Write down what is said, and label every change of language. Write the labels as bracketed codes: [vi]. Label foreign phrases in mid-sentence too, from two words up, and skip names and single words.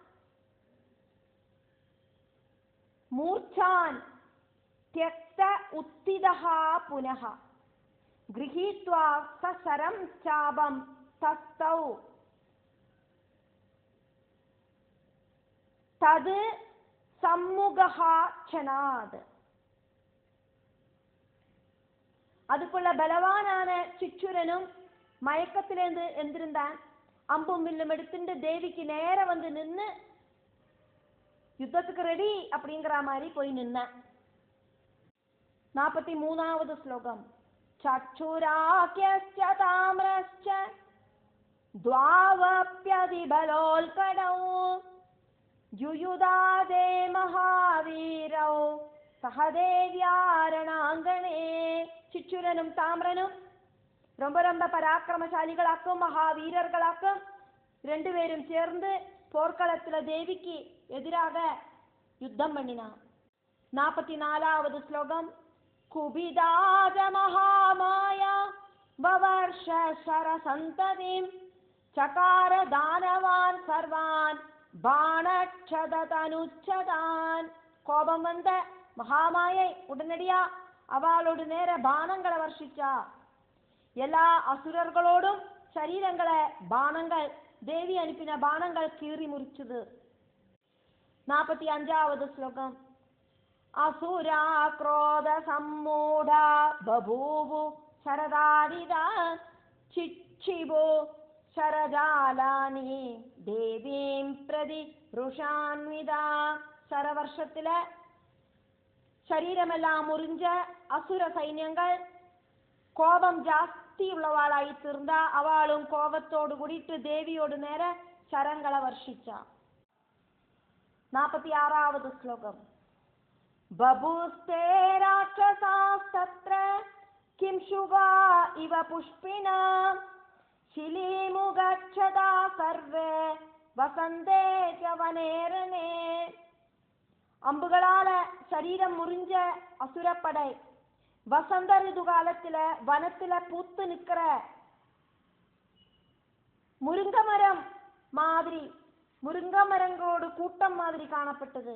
[sa] मूर्छान् त्यक्त उत्थितः पुनः गृहीत्वा सशरं चापं तस्थौ तद् सम्मुगः क्षणाद. [ta] அதுக்குள்ள பலவானான சிச்சுரனும் மயக்கத்திலேருந்து எந்திருந்தான். அம்பும் வில்லும் எடுத்துட்டு தேவிக்கு நேர வந்து நின்று யுத்தத்துக்கு ரெடி அப்படிங்கிற மாதிரி போய் நின்னான். 43வது ஸ்லோகம். [sa] चक्षुराख्यश्च ताम्रश्च द्वावप्यधिबलोल्कडौ युयुधादे महावीरौ சகதேவியாரணாங்கனே. [ta] சிச்சுரனும் தாமிரனும் ரொம்ப ரொம்ப பராக்கிரமசாலிகளாக்கும் மகாவீரர்களாக்கும் 2 பேரும் சேர்ந்து போர்க்களத்துல தேவிக்கு எதிராக யுத்தம் பண்ணினான். 44வது ஸ்லோகம். [sa] कुबिदाज महामाया ववर्ष शरसन्ततिं चकार दानवान् सर्वान् बाणक्षदतनुच्छदान्. [ta] கோபம் வந்த மகாமாயை உடனடியா அவளோடு நேர பானங்களை வர்ஷிச்சா. எல்லா அசுரர்களோடும் சரீரங்களை பானங்கள் தேவி அனுப்பின பானங்கள் கீறி முறிச்சுது. 45வது ஸ்லோகம். [sa] असुरा क्रोध सम्मूढा बभूवु शरदारिदा चिच्छिवो शरजालानि देवीं प्रति रुषान्विदा. [ta] சரவர்ஷத்துல சரீரமெல்லாம் முறிஞ்ச அசுர சைன்யங்கள் கோபம் ஜாஸ்தி உள்ளவாளாய் தீர்ந்தா. அவளும் கோபத்தோடு கூடிட்டு தேவியோடு நேர சரங்களை வர்ஷிச்சா. 46வது ஸ்லோகம். [sa] बभूस्ते राक्षसास्तत्र किं शुगा इव पुष्पिना शिलीमुगच्छदा सर्वे वसन्ते च वनेरणे. [ta] அம்புகளால சரீரம் முறிஞ்ச அசுரப்படை வசந்த ரிது காலத்துல வனத்துல பூத்து நிக்கிற முருங்க மரம் மாதிரி, முருங்க மரங்களோடு கூட்டம் மாதிரி காணப்பட்டது.